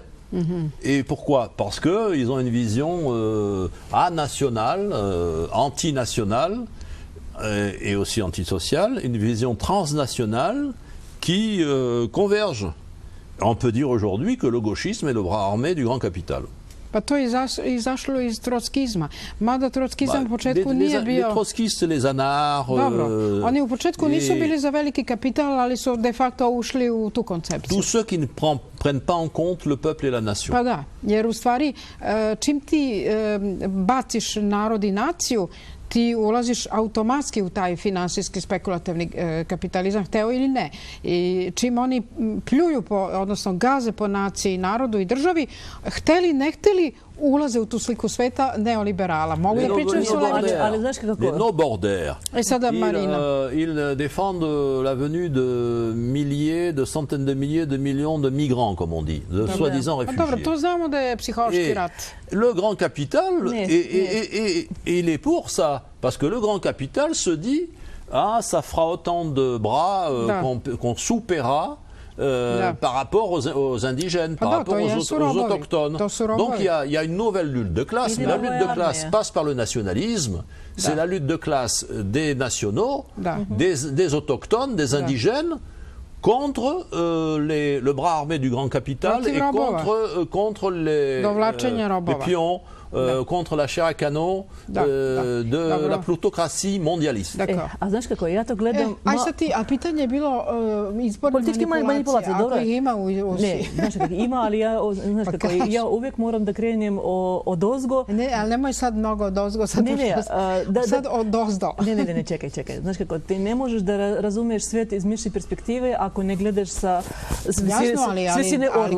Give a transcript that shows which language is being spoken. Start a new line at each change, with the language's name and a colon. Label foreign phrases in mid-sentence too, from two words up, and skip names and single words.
French: Et pourquoi? Parce qu'ils ont une vision anationale, antinationale, et aussi antisociale, une vision transnationale qui converge. On peut dire aujourd'hui que le gauchisme est le bras armé du grand capital.
Serbian: Pa to je izašlo iz trockizma. Mada trockizam u početku nije bio...
French: Les trotskistes, les anards...
Serbian: Dobro, oni u početku nisu bili za veliki kapital, ali su
Latin: de facto
Serbian: ušli u tu koncepciju.
French: Tous ceux qui ne prennent pas en compte le peuple et la nation.
Serbian: Pa da, jer u stvari čim ti baciš narod i naciju, ti ulaziš automatski u taj finansijski spekulativni kapitalizam, hteo ili ne. I čim oni pljuju, odnosno gaze po naciji, narodu i državi, hteli, ne hteli, ulaze u tu sliku sveta neoliberala. Mogu da pričam su levice. Ali znaš kako?
French: Les no-bordaires.
Serbian: I sada Marina.
French: Ils défendent la venue de milliers, de centaines de milliers, de millions de migrants, comme on dit, de soi-disant réfugiés.
Serbian: Dobro, to znamo da je psihološki rat.
French: Le grand capital, il est pour ça. Parce que le grand capital se dit, ah, ça fera autant de bras qu'on soupera par rapport aux indigènes, par rapport aux autochtones. Donc il y a une nouvelle lutte de classe, mais la lutte de classe passe par le nationalisme. C'est la lutte de classe des nationaux, des autochtones, des indigènes, contre le bras armé du grand capital et contre les pions. Contre la chair à canon de la plutocratie mondialiste.
Serbian: A znaš kako, ja to gledam... A pitanje je bilo izborne političke manipulacije, dobro? Ako ih ima u Rusiji. Ne, znaš kako, ima, ali ja uvijek moram da krenem odozgo. Ne, ali nemoj sad mnogo odozgo, sad odozdo. Ne, čekaj. Znaš kako, ti ne možeš da razumiješ svijet iz mišlje perspektive ako ne gledaš sa svisine orla.